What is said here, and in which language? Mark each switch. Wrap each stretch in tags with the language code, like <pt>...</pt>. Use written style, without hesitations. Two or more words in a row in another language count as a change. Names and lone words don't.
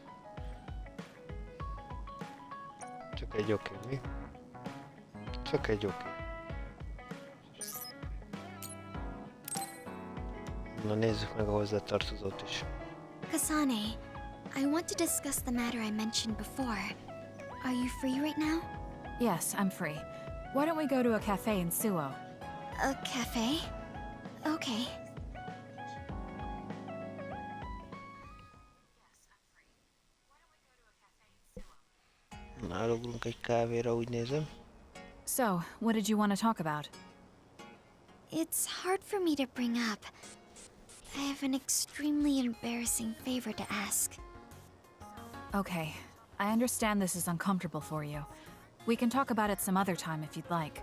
<hu>Csak egy oké, mi? Csak egy oké. Na nézzük meg a hozzátartozót is.</hu> <en>Kasane, I want to discuss the matter I mentioned before. Are you free right now? Yes, I'm free. Why don't we go to a cafe in Suo? A cafe? Okay.</en> <hu>Nálugunk egy kávéra, úgy nézem.</hu> <en>So, what did you want to talk about? It's hard for me to bring up. I have an extremely embarrassing favor to ask. Okay, I understand this is uncomfortable for you. We can talk about it some other time if you'd like.</en>